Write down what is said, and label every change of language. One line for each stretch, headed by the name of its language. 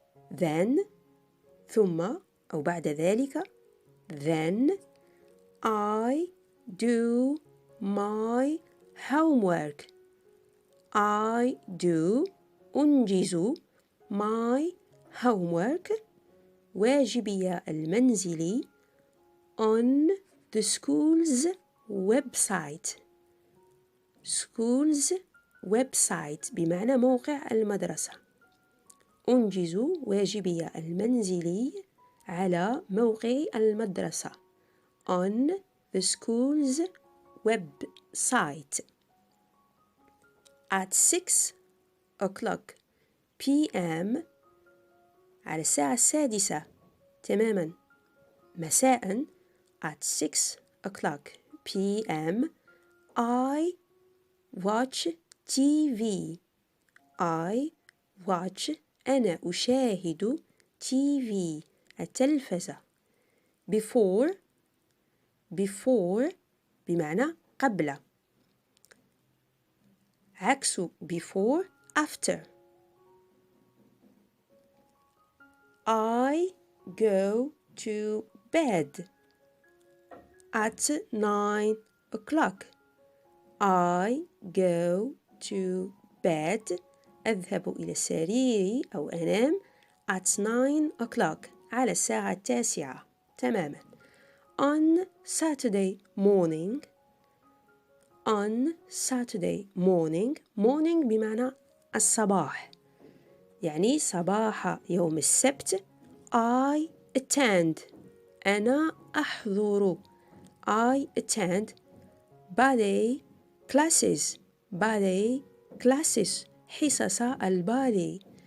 English: Then
Arabic: ثم أو بعد ذلك
English: then I do my homework. I do أنجز my homework
Arabic: واجبي المنزلي
English: on the school's website. school's website
Arabic: بمعنى موقع المدرسة. أنجز واجبي المنزلي على موقع المدرسة
English: on the school's website. At 6 o'clock p.m.
Arabic: على الساعة 6 تماما مساء
English: at 6 o'clock p.m. I watch TV. I watch
Arabic: أنا أشاهد
English: TV التلفزة.
Arabic: before بمعنى قبل.
English: عكس before after. I go to bed at 9 o'clock. I go to bed
Arabic: أذهب إلى السرير أو أنام
English: at 9 o'clock
Arabic: على الساعة 9 تماما.
English: On Saturday morning. On Saturday morning.
Arabic: morning بمعنى الصباح يعني صباح يوم السبت.
English: I attend
Arabic: أنا أحضر.
English: I attend ballet classes. ballet classes
Arabic: حصص الباليه.